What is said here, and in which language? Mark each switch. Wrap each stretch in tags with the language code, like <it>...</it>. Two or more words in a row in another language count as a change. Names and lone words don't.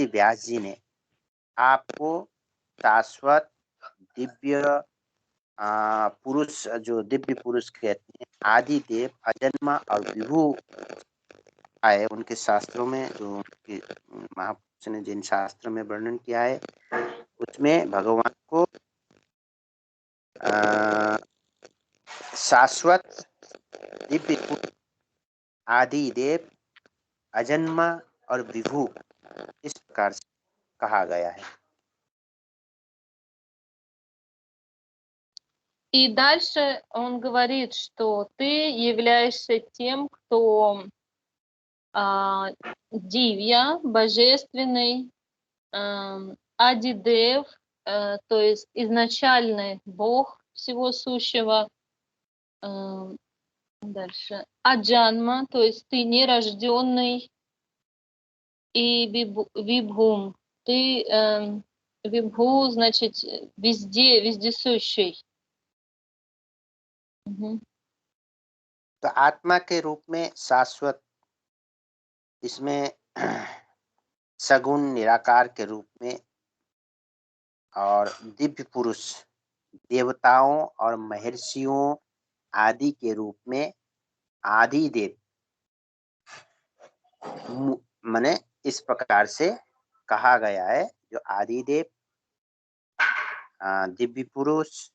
<hi>व्यास जी ने आपको शाश्वत दिव्य पुरुष, जो दिव्य पुरुष कहते हैं, आदि देव, अजन्मा और विभु आए उनके शास्त्रों में, जो उनके महापुरुष ने जिन शास्त्र में वर्णन किया है उसमें भगवान को शाश्वत दिव्य पुरुष, आदि देव, अजन्मा और विभु इस प्रकार से कहा गया है।</hi> <ru>И дальше он говорит, что ты являешься тем, кто дивья, божественный, адидев, то есть изначальный Бог всего сущего. Дальше. Аджанма, то есть ты нерожденный, и вибхум, ты вибху, значит, везде, вездесущий.</ru> <hi>तो आत्मा के रूप में शाश्वत, इसमें सगुण निराकार के रूप में, और दिव्य पुरुष देवताओं और महर्षियों आदि के रूप में आदि देव, माने इस प्रकार से कहा गया है, जो आदि देव, दिव्य पुरुष,</hi>